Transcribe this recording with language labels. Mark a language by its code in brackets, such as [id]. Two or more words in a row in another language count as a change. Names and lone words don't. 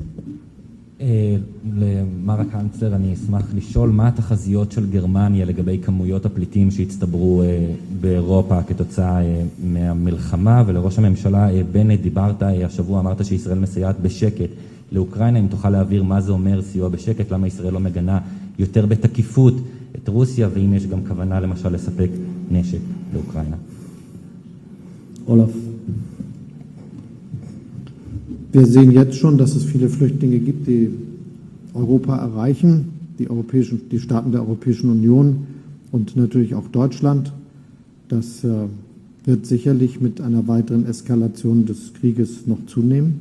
[he] למר הקנצלר, אני אשמח לשאול מה התחזיות של גרמניה לגבי כמויות הפליטים שהצטברו באירופה כתוצאה מהמלחמה, ולראש הממשלה בנט דיברת השבוע, אמרת שישראל מסייעת בשקט לאוקראינה. אם תוכל להעביר מה זה אומר סיוע בשקט, למה ישראל לא מגנה יותר בתקיפות את רוסיה, ואם יש גם כוונה למשל לספק נשק לאוקראינה. [de] Olaf. Wir sehen jetzt schon, dass es viele Flüchtlinge gibt, die Europa erreichen, die Staaten der Europäischen Union und natürlich auch Deutschland. Das wird sicherlich mit einer weiteren Eskalation des Krieges noch zunehmen.